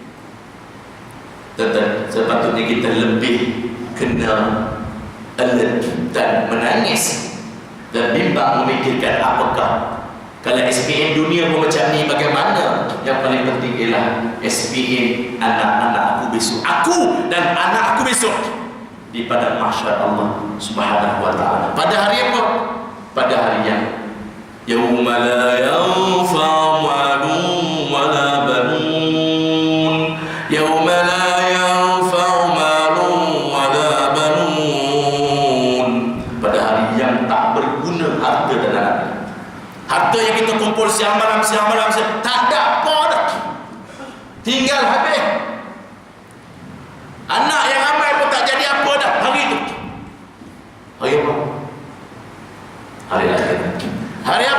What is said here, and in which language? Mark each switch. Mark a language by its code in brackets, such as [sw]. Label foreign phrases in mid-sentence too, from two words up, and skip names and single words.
[ms] Sepatutnya kita lebih kena alert dan menangis dan bimbang memikirkan apakah kalau SPM dunia pun macam ni, bagaimana? Yang paling penting ialah SPM anak-anak aku besok, aku dan anak aku besok di padang mahsyar [ar] الله سبحانه وتعالى. [ms] Pada hari apa? Pada hari yang [ar] يوم لا ينفع مال ولا بنون, يوم لا ينفع مال ولا بنون, [ms] pada hari yang tak berguna harta dan anak. Harta yang kita kumpul siang malam tak ada apa dah, tinggal habis. Anak yang ramai pun tak jadi apa dah hari itu. Hari apa? Hari akhirat. Hari apa?